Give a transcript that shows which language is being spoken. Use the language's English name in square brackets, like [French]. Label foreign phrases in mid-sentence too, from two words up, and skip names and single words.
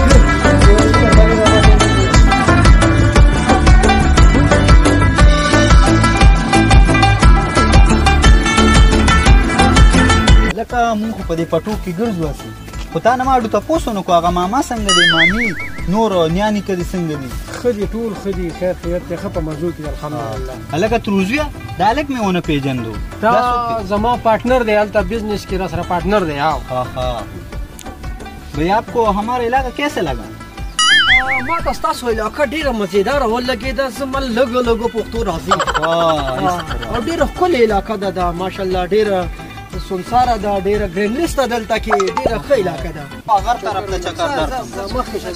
[Pashto] لکه مونږ خو په دې پټو کې ګرځو هسې خو تا نه ما اډو تپوس ونه کړو هغه ماما څنګه دی مامي نور نیا نیکه دې څنګه دي ښه دي ټول ښه دي خیر خیریت دی ښه په مزو کې الحمدلله هلکه تروزویه دا هلک مې ونه پېژندو دا زما پارټنر دی هلته بزنس کې را سره پارټنر دی [Urdu] ہاں بھائی آپ کو ہمارا علاقہ کیسے لگا [Pashto] ما ته ستاسو علاقه ډېره مزېداره ولګېده زما لږو لږو پښتو راځي او ډېره ښکلې علاقه ده دا ماشاءالله ډېره سنساره ده ډېره ګرینلیس ده دلته کې ډېره ښه علاقه ده غر طرف ته چکر در مخکې شه